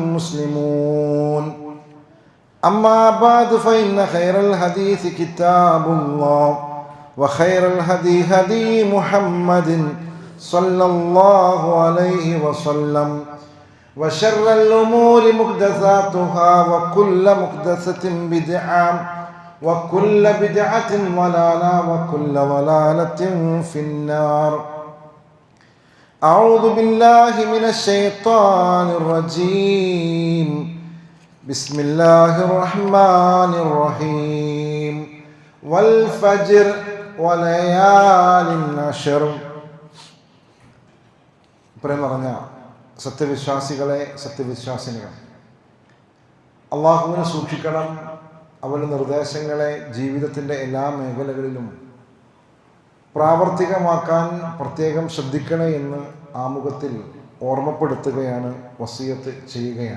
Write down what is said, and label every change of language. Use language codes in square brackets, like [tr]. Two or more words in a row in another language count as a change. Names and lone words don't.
[ar] مسلمون أما بعد فإن خير الحديث كتاب الله وخير الهدي هدي محمد صلى الله عليه وسلم وشر الأمور محدثاتها وكل محدثة بدعة وكل بدعة ضلالة وكل ضلالة في النار أعوذ بالله من الشيطان الرجيم بسم الله الرحمن الرحيم والفجر وليال عشر [ml] ഇത്രയും പറഞ്ഞ സത്യവിശ്വാസികളെ സത്യവിശ്വാസിനികൾ, അള്ളാഹുവിനെ സൂക്ഷിക്കണം. അവരുടെ നിർദ്ദേശങ്ങളെ ജീവിതത്തിൻ്റെ എല്ലാ മേഖലകളിലും പ്രാവർത്തികമാക്കാൻ പ്രത്യേകം ശ്രദ്ധിക്കണേ എന്ന് ആമുഖത്തിൽ ഓർമ്മപ്പെടുത്തുകയാണ്, വസിയത്ത് ചെയ്യുകയാണ്.